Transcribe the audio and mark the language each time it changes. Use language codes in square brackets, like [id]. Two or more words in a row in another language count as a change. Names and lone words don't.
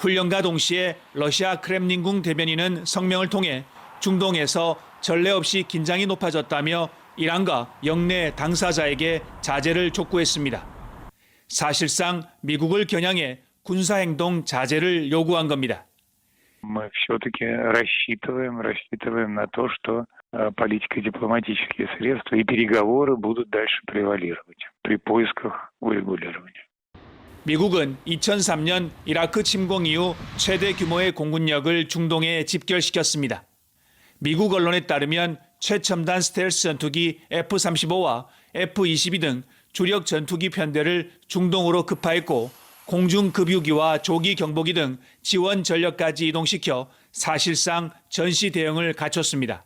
[ko] 훈련과 동시에 러시아 크렘린궁 대변인은 성명을 통해 중동에서 전례 없이 긴장이 높아졌다며 이란과 영내 당사자에게 자제를 촉구했습니다. 사실상 미국을 겨냥해 군사행동 자제를 요구한 겁니다. [ru] Мы все-таки рассчитываем на то, что политика и дипломатические средства и переговоры будут дальше превалировать при поисках урегулирования. [ko] 미국은 2003년 이라크 침공 이후 최대 규모의 공군력을 중동에 집결시켰습니다. 미국 언론에 따르면 최첨단 스텔스 전투기 F-35와 F-22 등 주력 전투기 편대를 중동으로 급파했고 공중 급유기와 조기 경보기 등 지원 전력까지 이동시켜 사실상 전시 대응을 갖췄습니다.